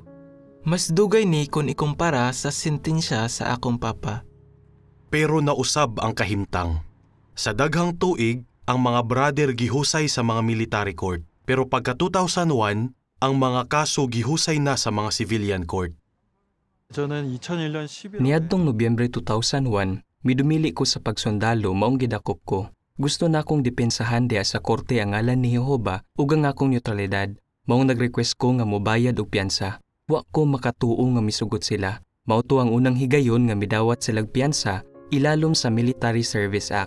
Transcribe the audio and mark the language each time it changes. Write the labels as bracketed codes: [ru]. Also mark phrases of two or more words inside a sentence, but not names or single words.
[ceb] Mas dugay ni kung ikumpara sa sentensya sa akong papa. Pero nausab ang kahimtang. Sa daghang tuig, ang mga brother gihusay sa mga [en] military court. [ceb] Pero pagka 2001, ang mga kaso gihusay na sa mga [en] civilian court. [ko] 저는 2001년 11월 [ceb] Niadtong Nobyembre 2001, midumili ko sa pagsundalo maong gidakop ko. Gusto na akong depensahan diha sa korte ang ngalan ni Jehova ug ang akong neutralidad. Maong nag-request ko nga mobayad og piyansa. Wa ko makatuo nga misugot sila. Mao to ang unang higayon nga midawat silang piyansa ilalom sa Military Service Act.